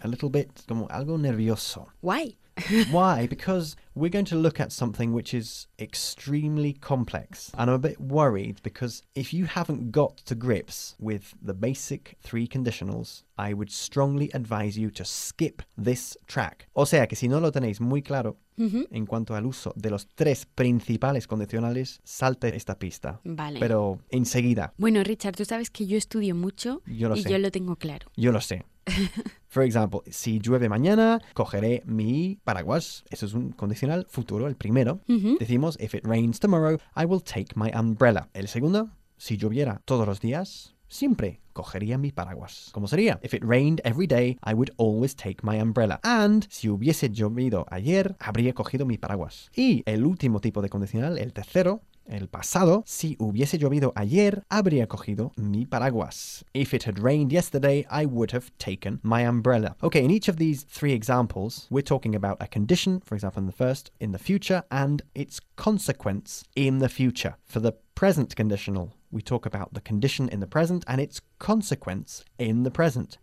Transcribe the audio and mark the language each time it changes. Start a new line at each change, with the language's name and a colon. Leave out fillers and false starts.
English: A little bit,
Spanish: como algo nervioso.
English: Why? Why? Because we're going to look at something which is extremely complex. And I'm a bit worried because if you haven't got to grips with the basic three conditionals, I would strongly advise you to skip this track.
Spanish: O sea, que si no lo tenéis muy claro en cuanto al uso de los tres principales condicionales, salte esta pista. Vale. Pero enseguida. Bueno, Richard, tú sabes que yo estudio mucho yo lo tengo claro. Yo lo sé.
English: For example,
Spanish: si llueve mañana, cogeré mi paraguas. Eso es un condicional futuro, el primero. Decimos,
English: if it rains tomorrow, I will take my umbrella.
Spanish: El segundo, si lloviera todos los días, siempre cogería mi paraguas. ¿Cómo sería?
English: If it rained every day, I would always take my umbrella. And
Spanish: si hubiese llovido ayer, habría cogido mi paraguas. Y el último tipo de condicional, el tercero, el pasado, si hubiese llovido ayer, habría cogido mi paraguas.
English: If it had rained yesterday, I would have taken my umbrella. Okay, in each of these three examples, we're talking about a condition, for example, in the first, in the future, and its consequence in the future. For the present conditional, we talk about the condition in the present and its consequence in the present.